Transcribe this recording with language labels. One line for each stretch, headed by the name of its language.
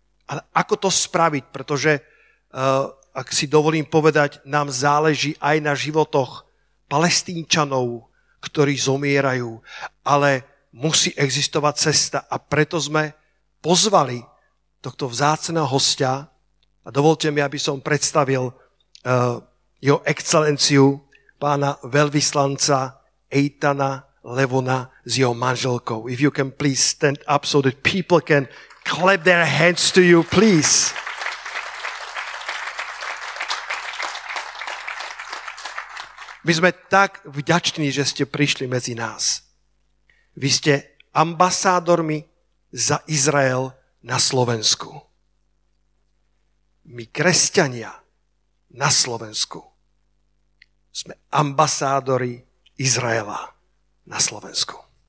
Slovak: Ale ako to spraviť? Pretože, ak si dovolím povedať, nám záleží aj na životoch Palestínčanov, ktorí zomierajú, ale musí existovať cesta a preto sme pozvali tohto vzácneho hostia a dovolte mi, aby som predstavil jeho excelenciu pána veľvyslanca Eitana Levona s jeho manželkou.
English: If you can please stand up so that people can clap their hands to you, please.
Slovak: My sme tak vďační, že ste prišli medzi nás. Vy ste ambasádormi za Izrael na Slovensku. My, kresťania na Slovensku, sme ambasádori Izraela na Slovensku.